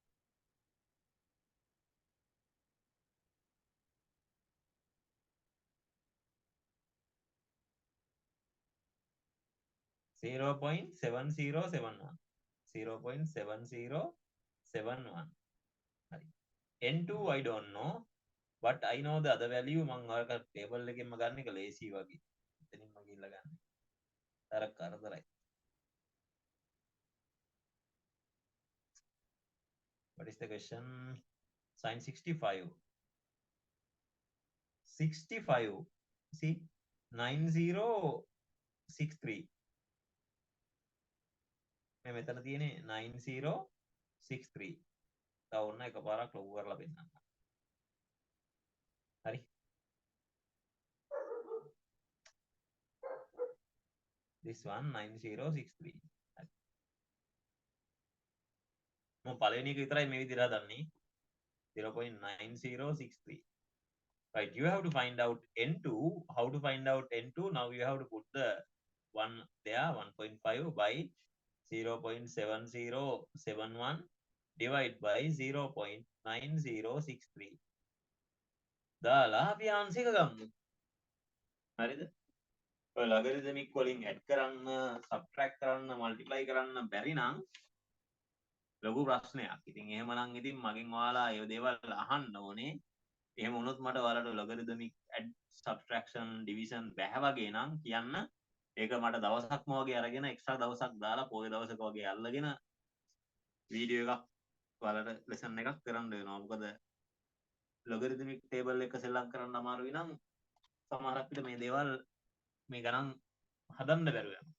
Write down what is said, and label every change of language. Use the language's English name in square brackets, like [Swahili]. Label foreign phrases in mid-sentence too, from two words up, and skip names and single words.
[English] Zero point 7071. 0.7071. N2 I don't know, but I know the other value. [Sinhala] මම ඔයාලට table එකෙන්ම ගන්න එක lazy වගේ. එතනින්ම ගිහිල්ලා ගන්න. අර කරදරයි. [English] What is the question? Sin 65. 65. See 9063. [Sinhala] මේ මෙතන තියෙන්නේ 9063. තව ඔන්න එකපාරක් ලොකු කරලා පෙන්නන්න. හරි. [English] This one 9063. [Sinhala] හරි. මම පළවෙනි එක විතරයි මේ විදිහට හදන්නේ. 0.9063. [English] Right, you have to find out N2. How to find out N2? Now you have to put the one there, 1.5 by 0.7071 divided by 0.9063. [Sinhala] දාලා අපි ආන්සර් එක ගමු. හරිද? ඔය logarithmic වලින් add කරන්න, subtract කරන්න, multiply කරන්න බැරි නම් ලොකු ප්‍රශ්නයක්. ඉතින් එහෙමනම් ඉතින් මගෙන් ඔයාලා ඒ දේවල් අහන්න ඕනේ. එහෙම වුණොත් මට ඔයාලට [English] logarithmic add, subtraction, division [Sinhala] බැහැ වගේ නම් කියන්න. ඒක මට දවසක්ම වගේ අරගෙන එක්ස්ට්‍රා දවසක් දාලා පොය දවසක වගේ අල්ලගෙන වීඩියෝ එකක් ඔයාලට lesson එකක් කරන්න වෙනවා. මොකද [English] logarithmic table [Sinhala] එක සෙල්ලම් කරන්න අමාරුයි නම් සමහරක් විට මේ දේවල් මේ ගණන් හදන්න බැරුව යනවා.